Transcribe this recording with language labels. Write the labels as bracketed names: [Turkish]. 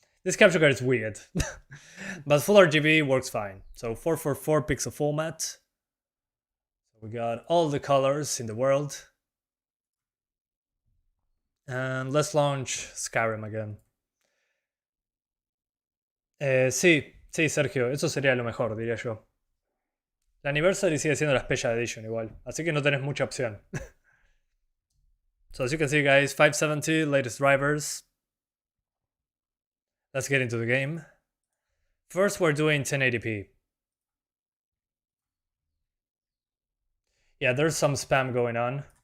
[English] This capture card is weird, but full RGB works fine. So 444 pixel format. So we got all the colors in the world. And let's launch Skyrim again. [Spanish] Sí, Sergio, eso sería lo mejor, diría yo. La Anniversary sigue siendo la Special Edition igual, así que no tenés mucha opción. [English] So as you can see guys, 570, latest drivers. Let's get into the game. First we're doing 1080p. Yeah, there's some spam going on.